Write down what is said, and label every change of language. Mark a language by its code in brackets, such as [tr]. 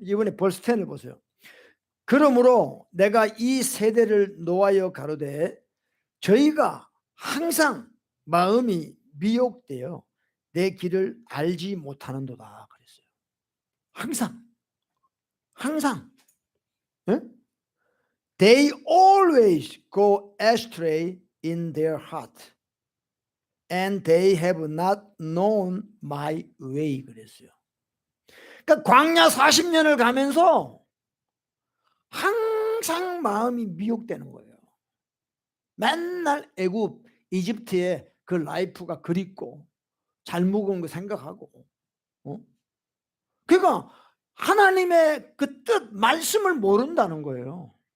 [ko] 이번에 벌스 10을 보세요. 그러므로 내가 이 세대를 노하여 가로되 저희가 항상 마음이 미혹되어 내 길을 알지 못하는도다 그랬어요. 항상 네? [en] They always go astray in their heart and they have not known my way [ko] 그랬어요. 그러니까 광야 40년을 가면서 항상 마음이 미혹되는 거예요. 맨날 애굽, 이집트의 그 라이프가 그립고 잘 먹은 거 생각하고 그러니까 하나님의 그 뜻, 말씀을 모른다는 거예요.